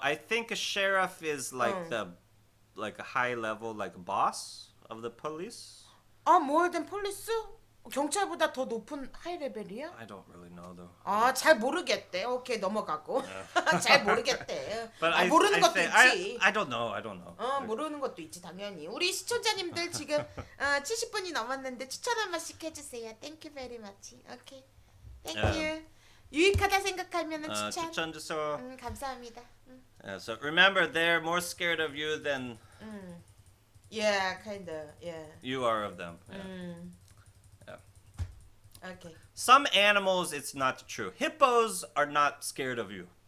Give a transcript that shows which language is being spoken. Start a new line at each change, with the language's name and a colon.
English: I think a sheriff is like like a high level like boss of the police. more than police?
Korean: 경찰보다 더 높은 하이 레벨이야?
English: I don't really know though.
Korean: 잘 모르겠대. 오케이, 넘어가고. 잘 모르겠대.
English: But
Korean: 모르는 것도
English: think,
Korean: 있지.
English: I don't know. I don't know.
Korean: 모르는 것도 있지, 당연히. 우리 시청자님들 지금 70분이 넘었는데 추천 한 번씩 해주세요.
English: Thank you very much. 오케이. Thank you.
Korean: 유익하다 생각하면은 추천. 추천 주세요. 감사합니다.
English: So remember, they're more scared of you than Yeah, kinda. Yeah. you are of them. Yeah. Okay. Some animals, it's not true. Hippos are not scared of you.